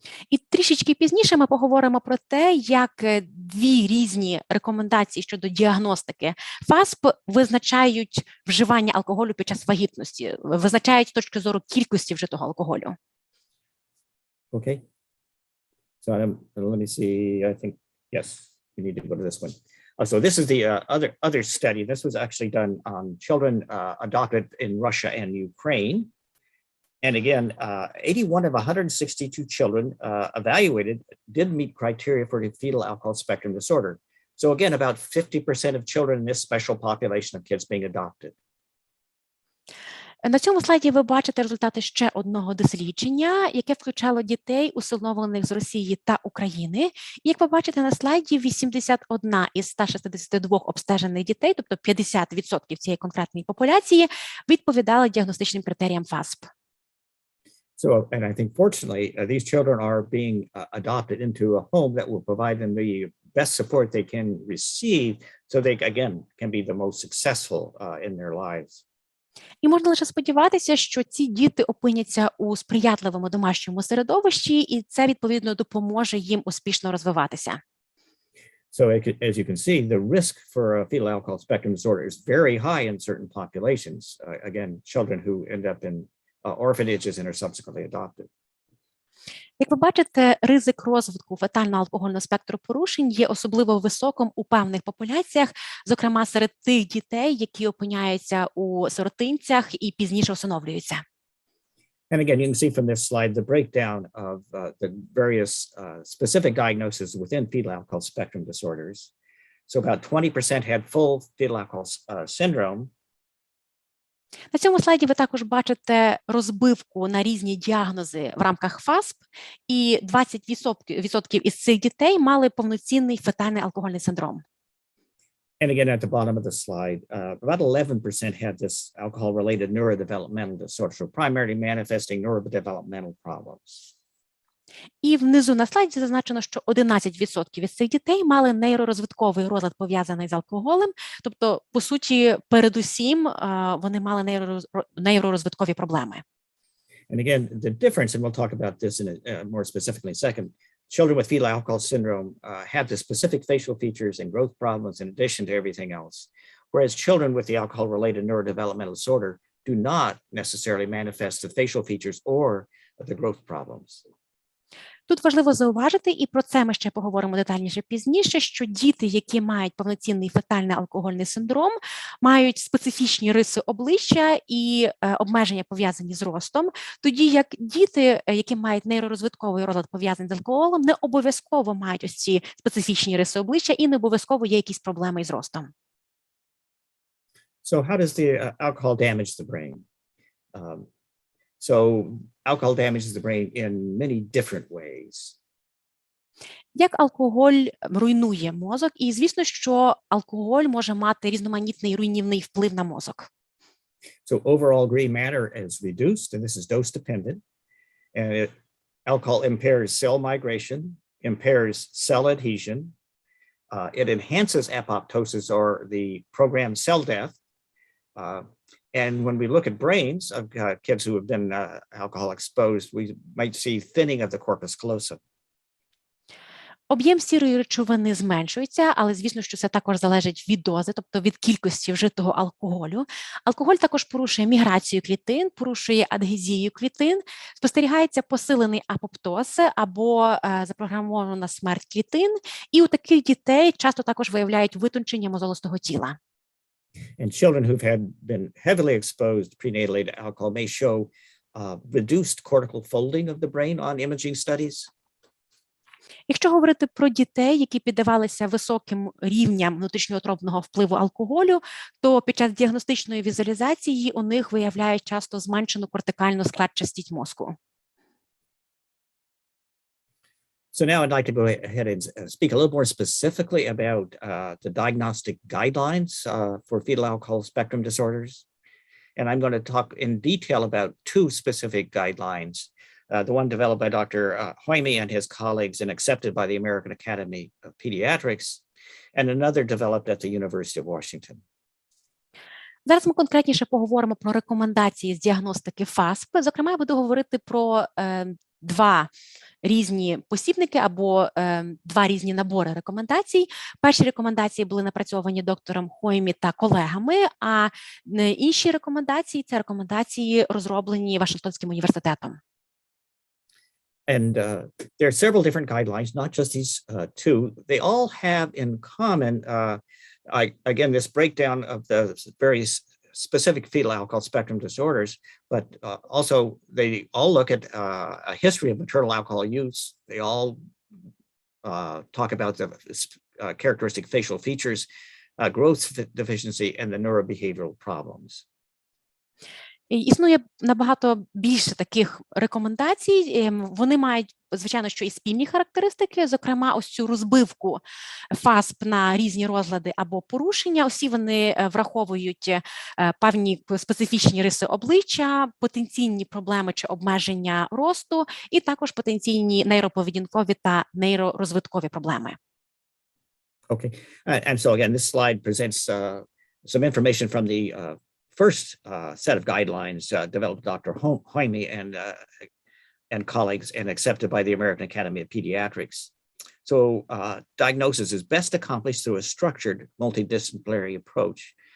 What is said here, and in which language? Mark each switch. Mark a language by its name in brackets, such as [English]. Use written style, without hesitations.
[Ukrainian] І трішечки пізніше ми поговоримо про те, як дві різні рекомендації щодо діагностики ФАСП визначають вживання алкоголю під час вагітності, визначають з точки зору кількості вжитого алкоголю. [English] Okay. So let me see. I think, yes, we need to go to this one. So this is the other study. This was actually done on children adopted in Russia and Ukraine. And again, 81 of 162 children evaluated did meet criteria for the fetal alcohol spectrum disorder. So again, about 50% of children in this special population of kids being adopted. [Ukrainian] На цьому слайді ви бачите результати ще одного дослідження, яке включало дітей, усиновлених з Росії та України. І як ви бачите на слайді, 81 із 162 обстежених дітей, тобто 50% цієї конкретної популяції, відповідали діагностичним критеріям ФАСП. [English] So, and I think fortunately, these children are being adopted into a home that will provide them the best support they can receive, so they, again, can be the most successful in their lives. [Ukrainian] І можна лише сподіватися, що ці діти опиняться у сприятливому домашньому середовищі, і це, відповідно, допоможе їм успішно розвиватися. [English] So as you can see, the risk for a fetal alcohol spectrum disorder is very high in certain populations. Again, children who end up in orphanages and are subsequently adopted. [Ukrainian] Як ви бачите, ризик розвитку фетально-алкогольного спектру порушень є особливо високим у певних популяціях, зокрема серед тих дітей, які опиняються у сиротинцях і пізніше усиновлюються. [English] And again, you can see from this slide the breakdown of the various specific diagnoses within fetal alcohol spectrum disorders. So about 20% had full fetal alcohol syndrome. [Ukrainian] На цьому слайді ви також бачите розбивку на різні діагнози в рамках ФАСП, і 20% із цих дітей мали повноцінний фетальний алкогольний синдром. [English] And again, at the bottom of the slide, about 11% had this alcohol-related neurodevelopmental disorder, so primarily manifesting neurodevelopmental problems. [Ukrainian] І внизу на слайді зазначено, що 11% із цих дітей мали нейророзвитковий розлад, пов'язаний з алкоголем, тобто, по суті, передусім вони мали нейророзвиткові проблеми. [English] And again, the difference, and we'll talk about this in more specifically in a second, children with fetal alcohol syndrome have the specific facial features and growth problems in addition to everything else, whereas children with the alcohol-related neurodevelopmental disorder do not necessarily manifest the facial features or the growth problems. [Ukrainian] Тут важливо зауважити, і про це ми ще поговоримо детальніше пізніше, що діти, які мають повноцінний фетальний алкогольний синдром, мають специфічні риси обличчя і обмеження, пов'язані з ростом, тоді як діти, які мають нейророзвитковий розлад, пов'язаний з алкоголем, не обов'язково мають ось ці специфічні риси обличчя і не обов'язково є якісь проблеми із ростом. [English] So how does the alcohol damage the brain? So alcohol damages the brain in many different ways. [Ukrainian] Як алкоголь руйнує мозок, і звісно, що алкоголь може мати різноманітний руйнівний вплив на мозок. [English] So overall gray matter is reduced, and this is dose dependent. And alcohol impairs cell migration, impairs cell adhesion. It enhances apoptosis, or the programmed cell death. And when we look at brains of kids who have been alcohol exposed, we might see thinning of the corpus callosum. [Ukrainian] Об'єм сірої речовини зменшується, але, звісно, що це також залежить від дози, тобто від кількості вжитого алкоголю. Алкоголь також порушує міграцію клітин, порушує адгезію клітин, спостерігається посилений апоптоз або запрограмована смерть клітин, і у таких дітей часто також виявляють витончення мозолистого тіла. [English] And children who've been heavily exposed prenatally to alcohol may show reduced cortical folding of the brain on imaging studies. [Ukrainian] Якщо говорити про дітей, які піддавалися високим рівням внутрішньоутробного впливу алкоголю, то під час діагностичної візуалізації у них виявляють часто зменшену кортикальну складчастість мозку. [English] So now I'd like to go ahead and speak a little more specifically about the diagnostic guidelines for fetal alcohol spectrum disorders. And I'm going to talk in detail about two specific guidelines. The one developed by Dr. Hoyme and his colleagues and accepted by the American Academy of Pediatrics, and another developed at the University of Washington. [Ukrainian] Зараз ми конкретніше поговоримо про рекомендації з діагностики ФАСП. Зокрема, я буду говорити про два різні посібники або два різні набори рекомендацій. Перші рекомендації були напрацьовані доктором Хоймі та колегами, а інші рекомендації – це рекомендації, розроблені Вашингтонським університетом. [English] And there are several different guidelines, not just these two. They all have in common, again, this breakdown of the various specific fetal alcohol spectrum disorders, but also they all look at a history of maternal alcohol use. They all talk about the characteristic facial features, growth deficiency, and the neurobehavioral problems. [Ukrainian] Існує набагато більше таких рекомендацій. Вони мають, звичайно, що і спільні характеристики, зокрема, ось цю розбивку ФАСП на різні розлади або порушення. Усі вони враховують певні специфічні риси обличчя, потенційні проблеми чи обмеження росту, і також потенційні нейроповедінкові та нейророзвиткові проблеми. [English] Okay, and so again, this slide presents some information from the first set of guidelines developed by Dr. Hoyme and colleagues and accepted by the American Academy of Pediatrics. So diagnosis is best accomplished through a structured multidisciplinary approach.